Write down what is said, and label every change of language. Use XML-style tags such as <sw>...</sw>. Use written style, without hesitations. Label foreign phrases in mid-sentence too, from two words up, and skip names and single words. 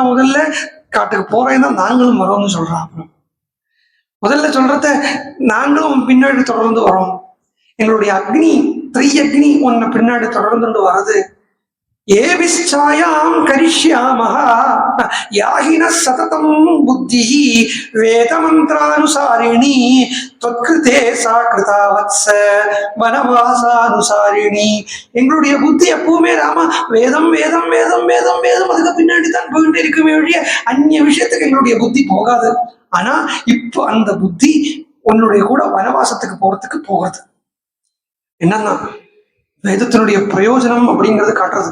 <ta>முதல்ல காட்டுக்கு போறேன்னா நாங்களும் வரோம்னு சொல்றான். முதல்ல சொல்றத நாங்களும் பின்னாடி தொடர்ந்து வரோம். எங்களுடைய அக்னி திரை உன்னை பின்னாடி தொடர்ந்து வருது.</ta> <sa>एविच्छायां करिष्यामः याहिन सततम् बुद्धि वेदमन्त्रानुसारिणी त्वत्कृते सा कृता वत्स वनवासानुसारिणी.</sa> <ta>எங்களுடைய புத்தி எப்பவுமே ராமா வேதம் வேதம் வேதம் வேதம் வேதம் அதுக்கு பின்னாடி தான் போயிட்டே இருக்குமே ஒழிய அந்நிய விஷயத்துக்கு எங்களுடைய புத்தி போகாது. ஆனா இப்போ அந்த புத்தி உன்னுடைய கூட வனவாசத்துக்கு போறதுக்கு போகிறது. என்னன்னா வேதத்தினுடைய பிரயோஜனம் அப்படிங்கிறது காட்டுறது.</ta>